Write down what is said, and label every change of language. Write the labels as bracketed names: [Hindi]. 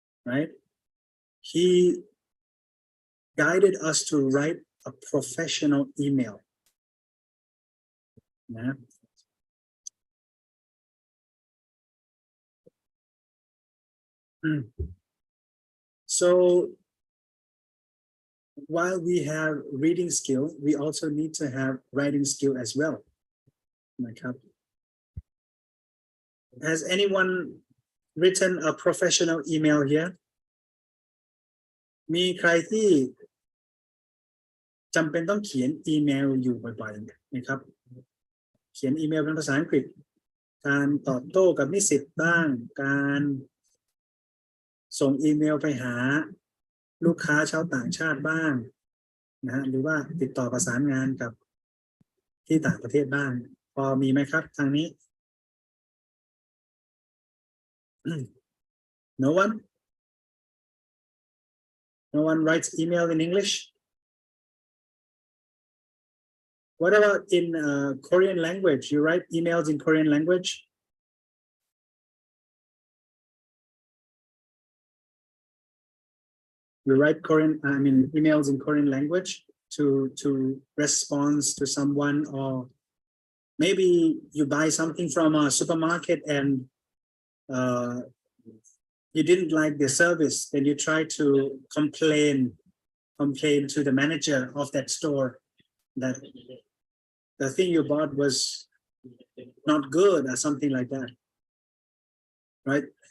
[English] right he guided us to write a professional email นะ So while we have reading skill, we also need to have writing skill as well. Has anyone written a professional email here? [Thai] มีใครที่จำเป็นต้องเขียนอีเมลอยู่บ่อยๆไหมครับเขียนอีเมลเป็นภาษาอังกฤษการตอบโต้กับนิสิตบ้างการ ส่งอีเมลไปหาลูกค้าชาวต่างชาติบ้างนะหรือว่าติดต่อประสานงานกับที่ต่างประเทศบ้างพอมีไหมครับทางนี้ [English] No one writes email in English. What about in Korean language? You write emails in Korean language? You write emails in Korean language to respond to someone, or maybe you buy something from a supermarket and you didn't like the service, then you try to complain to the manager of that store that the thing you bought was not good or something like that, right?